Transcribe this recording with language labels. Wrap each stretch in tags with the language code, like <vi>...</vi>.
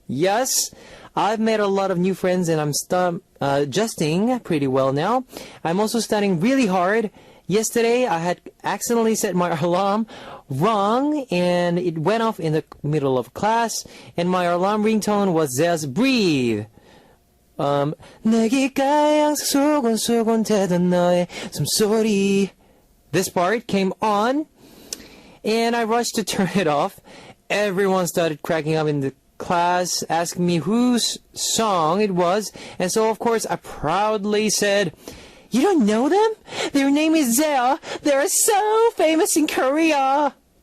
<en>Yes, I've made a lot of new friends and I'm adjusting pretty well now. I'm also studying really hard. Yesterday, I had accidentally set my alarm wrong and it went off in the middle of class and my alarm ringtone was just breathe.</en> <ko>내 귓가에 수근수근 대던 너의 숨소리.</ko> <en>This part came on and I rushed to turn it off. Everyone started cracking up in the class, asking me whose song it was. And so, of course, I proudly said, "You don't know them? Their name is Zell. They're so famous in Korea."</en>